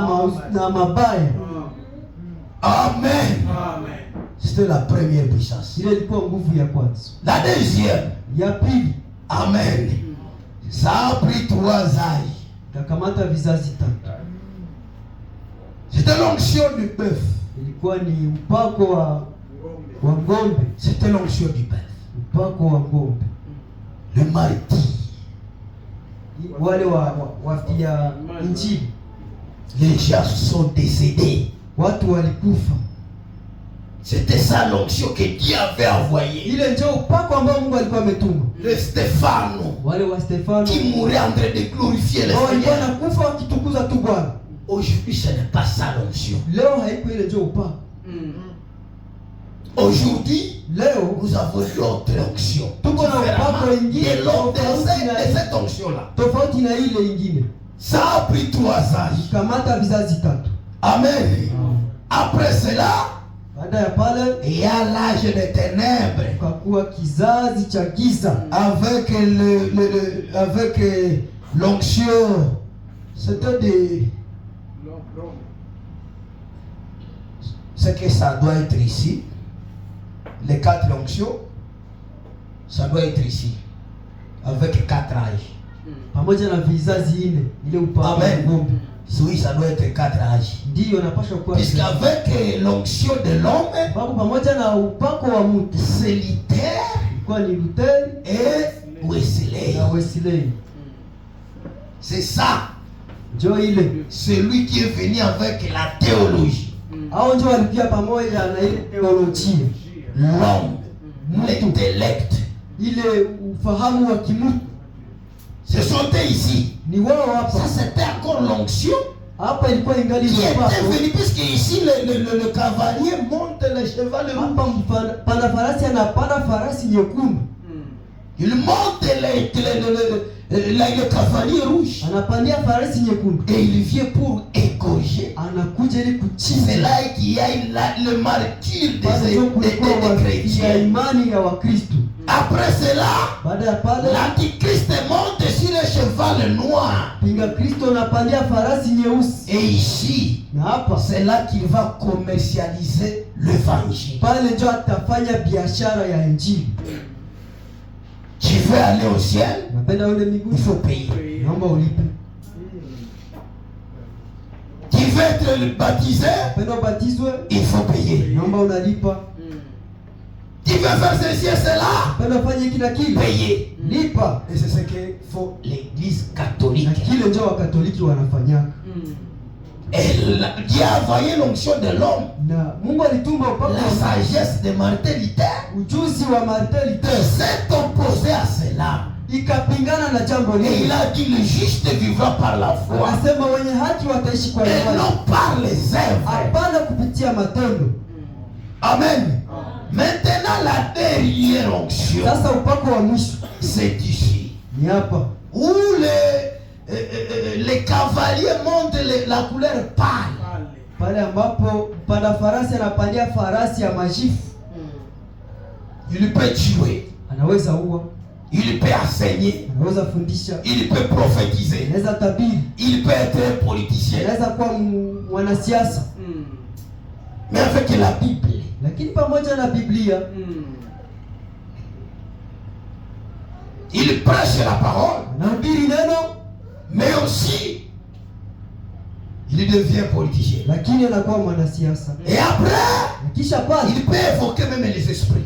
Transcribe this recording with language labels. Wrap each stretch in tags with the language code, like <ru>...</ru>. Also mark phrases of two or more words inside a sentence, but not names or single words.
<sw>na mabaya. Amen.</sw> <fr>C'était la première puissance.</fr> <sw>Ile ilikuwa nguvu ya kwanza.</sw> <fr>La deuxième.</fr> <sw>Ya pili.</sw> <fr>Amen. Ça a pris 3 ans.</fr> <sw>Takamata vizazi 3.</sw> <fr>C'était l'onction du bœuf.</fr> <sw>Ilikuwa ni upako wa ng'ombe.</sw> <fr>C'était l'onction du bœuf.</fr> <sw>Upako wa ng'ombe.</sw> <fr>Le martyr.</fr> <sw>Wale wafia Injili.</sw> <fr>Les gens sont décédés.</fr> <sw>Watu walikufa.</sw> <fr>C'était ça l'onction que Dieu avait envoyé.</fr> <sw>Ile ndio upako ambao Mungu alikuwa ametuma.</sw> <fr>Le Stéphane.</fr> <sw>Wale wa Stefano</sw> <fr>qui mourait en train de glorifier le Seigneur. Seigneur.</fr> <sw>Wakitukuza tu Bwana.</sw> <fr>Aujourd'hui, ce n'est pas ça l'onction.</fr> <sw>Leo haiko ile ndio upako.</sw> <fr>Aujourd'hui,</fr> <sw>leo</sw> <fr>nous avons l'autre onction.</fr> <sw>Tuko na upako ingine</sw> <fr>de cette onction-là.</fr> <sw>Tofauti na ile ingine.</sw> <fr>Ça a pris 3 ans.</fr> <sw>Kamata vizazi 3.</sw> <fr>Amen. Après cela,</fr> <sw>baada ya pale,</sw> <fr>il y a l'âge des ténèbres.</fr> <sw>Kakuwa kizazi cha giza.</sw> <fr>Avec l'onction, c'était des... C'est que ça doit être ici. Les 4 onctions, ça doit être ici. Avec 4 âges.</fr> <sw>Pamoja na vizazi 4, ile upako.</sw> <fr>Amen. Oui, ça doit être 4 âges.</fr> <sw>Ndio napaswa kuwa.</sw> <fr>Puisqu'avec l'onction de l'homme,</fr> <sw>pamoja na upako wa mtu,</sw> <fr>c'est Luther,</fr> <sw>kwa ni Luther</sw> <fr>et Wesley.</fr> <sw>Na Wesley.</sw> <fr>C'est ça.</fr> <sw>Ndio ile.</sw> <fr>C'est lui qui est venu avec la théologie.</fr> <sw>Hao ndio walikuja pamoja na ile teolojia.</sw> <fr>L'homme, l'intellect,</fr> <sw>ile ufahamu wa kimungu.</sw> <fr>Ce sont ici.</fr> <sw>Ni wao hapa.</sw> <fr>Ça c'était encore l'onction.</fr> <sw>Hapa ilikuwa ingali</sw> <fr>qui était venu, puisque ici le cavalier monte le cheval rouge.</fr> <sw>Hapa pana farasi anapanda farasi nyekundu.</sw> <fr>Il monte le cavalier rouge.</fr> <sw>Anapandia farasi nyekundu.</sw> <fr>Et il vient pour égorger.</fr> <sw>Anakuja ili kuchinja.</sw> <fr>C'est là qu'il y a le martyr des chrétiens.</fr> <sw>Imani ya Wakristo.</sw> <fr>Après cela,</fr> <sw>baada ya pale,</sw> <fr>l'antichrist monte sur le cheval noir.</fr> <sw>Pinga Kristo anapandia farasi nyeusi.</sw> <fr>Et ici,</fr> <sw>na hapa,</sw> <fr>c'est là qu'il va commercialiser l'évangile.</fr> <sw>Pale ndio atafanya biashara ya injili.</sw> <fr>Tu veux aller au ciel? Il faut payer.</fr> <sw>Naomba ulipe.</sw> <fr>Tu veux être baptisé? Il faut payer.</fr> <sw>Naomba unalipa.</sw> <fr>Tu veux faire ceci et cela? Payer. Lipa. Et c'est ce que faut l'église catholique.</fr> <sw>Kile ndio wakatoliki wanafanya.</sw> <fr>Et Dieu a envoyé l'onction de l'homme.</fr> <sw>Na Mungu alituma upako</sw> <fr>la sagesse de Martin Luther.</fr> <sw>Ujuzi wa Martin Luther</sw> <fr>s'est opposé à cela.</fr> <sw>Ikapingana na jambo hili.</sw> <fr>Et il a dit le juste vivra par la foi.</fr> <sw>Anasema wenye haki wataishi kwa imani.</sw> <fr>Et non par les œuvres.</fr> <sw>Hapana kupitia matendo. Amen.</sw> <fr>Maintenant la dernière onction.</fr> <sw>Sasa upako wa mwisho.</sw> <fr>C'est ici.</fr> <sw>Ni hapa.</sw> <fr>Où les cavaliers montent la couleur pâle.</fr> <sw>Pale ambapo mpanda farasi anapandia farasi ya majifu.</sw> <fr>Il peut tuer.</fr> <sw>Anaweza ua.</sw> <fr>Il peut enseigner.</fr> <sw>Anaweza fundisha.</sw> <fr>Il peut prophétiser.</fr> <sw>Anaweza tabiri.</sw> <fr>Il peut être politicien.</fr> <sw>Anaweza kuwa mwanasiasa.</sw> <fr>Mais avec la Bible.</fr> <sw>Lakini pamoja na Biblia,</sw> <fr>il prêche la parole.</fr> <sw>Anahubiri neno,</sw> <fr>mais aussi il devient politicien.</fr> <sw>Lakini anakuwa mwanasiasa.</sw> <fr>Et après,</fr> <sw>kisha pale,</sw> <fr>il peut évoquer même les esprits.</fr>